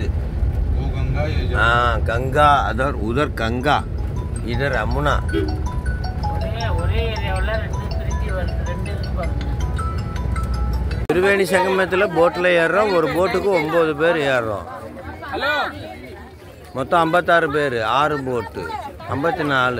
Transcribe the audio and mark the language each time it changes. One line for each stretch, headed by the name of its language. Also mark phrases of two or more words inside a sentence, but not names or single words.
Hindi: वो गंगा ये जो हाँ गंगा, उधर गंगा, इधर यमुना.
Tamil: திருவேணி சங்கமத்தில் போட்டில் ஏறுறோம். ஒரு போட்டுக்கு 9 பேர் ஏறுறோம். மொத்தம் 56 பேர். 6 போட்டு 54.